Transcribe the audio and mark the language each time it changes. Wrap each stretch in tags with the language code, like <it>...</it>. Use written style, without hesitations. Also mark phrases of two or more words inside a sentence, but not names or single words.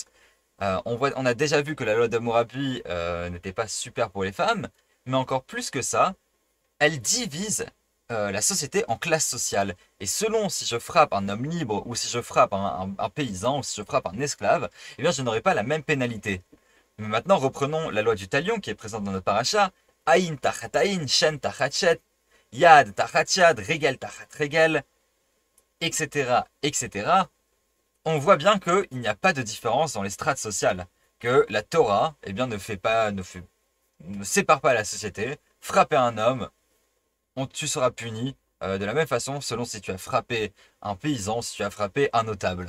<fr>On a déjà vu que la loi d'Hammurabi n'était pas super pour les femmes, mais encore plus que ça, elle divise la société en classes sociales. Et selon si je frappe un homme libre, ou si je frappe un paysan, ou si je frappe un esclave, eh bien je n'aurai pas la même pénalité. Mais maintenant, reprenons la loi du talion qui est présente dans notre paracha.</fr> <he>עין תחת עין, שן תחת שן, יד תחת יד, רגל תחת רגל,</he> <fr>etc., etc. On voit bien qu'il n'y a pas de différence dans les strates sociales. Que la Torah, eh bien, ne sépare pas la société. Frapper un homme, tu seras puni de la même façon selon si tu as frappé un paysan, si tu as frappé un notable.</fr>